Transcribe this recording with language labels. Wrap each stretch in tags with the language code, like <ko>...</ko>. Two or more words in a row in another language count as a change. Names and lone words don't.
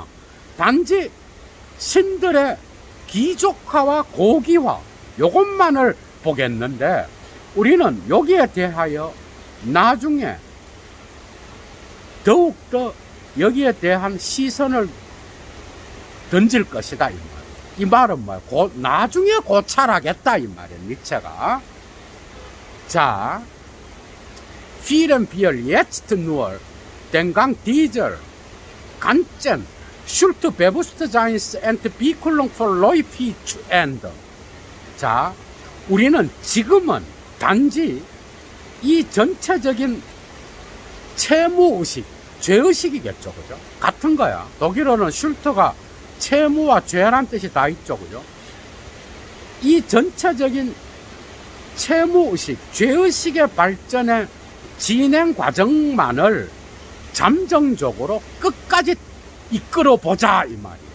<ko>단지 신들의 귀족화와 고기화, 요것만을 보겠는데, 우리는 여기에 대하여 나중에 더욱더 여기에 대한 시선을 던질 것이다, 이 말. 이 말은 뭐야? 나중에 고찰하겠다, 이 말이야, 니체가. 자,</ko> <de>vielen wir jetzt nur den Gang dieser ganzen Schuldbewusstseinsentwicklung vorläufig zu Ende.</de> <ko>자, 우리는 지금은 단지 이 전체적인 채무의식, 죄의식이겠죠, 그죠? 같은 거야. 독일어는 슐트가 채무와 죄란 뜻이 다 있죠, 그죠? 이 전체적인 채무의식, 죄의식의 발전의 진행 과정만을 잠정적으로 끝까지 이끌어 보자, 이 말이에요.</ko>